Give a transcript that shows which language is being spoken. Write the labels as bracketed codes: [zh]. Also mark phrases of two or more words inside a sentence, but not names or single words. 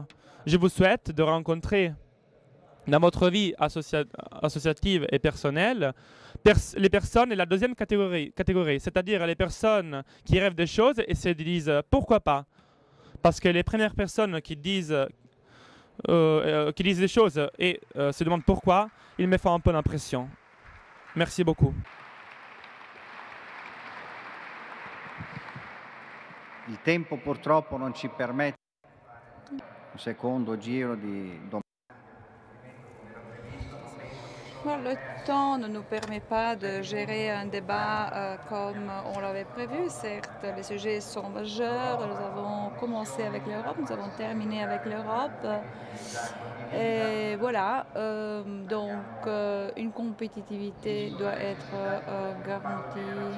[fr] Je vous souhaite de rencontrer dans votre vie associative et personnelle, les personnes de la deuxième catégorie, c'est-à-dire les personnes qui rêvent des choses et se disent pourquoi pas. Parce que les premières personnes qui disent des choses et se demandent pourquoi, ils me font un peu l'impression. Merci beaucoup. [it] Il tempo purtroppo non ci permette un secondo giro di domande. [fr] Le temps ne nous permet pas de gérer un débat comme on l'avait prévu. Certes, les sujets sont majeurs. Nous avons commencé avec l'Europe, nous avons terminé avec l'Europe. Et voilà, une compétitivité doit être garantie.